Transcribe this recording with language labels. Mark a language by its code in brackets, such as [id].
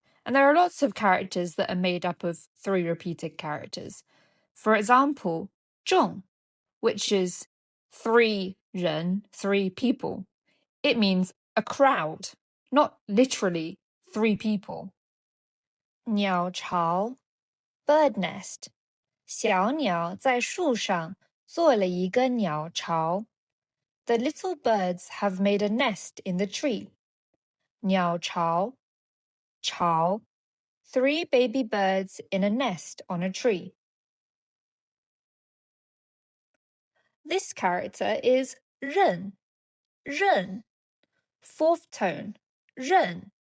[en] And there are lots of characters that are made up of 3 repeated characters. For example, 众, which is 3 人, 3 people. It means a crowd, not literally 3 people. 鸟巢 bird nest. [zh] 小鸟在树上做了一个鸟巢. [en] The little birds have made a nest in the tree. 鸟巢 巢 3 baby birds in a nest on a tree. This character is 刃 fourth tone 刃.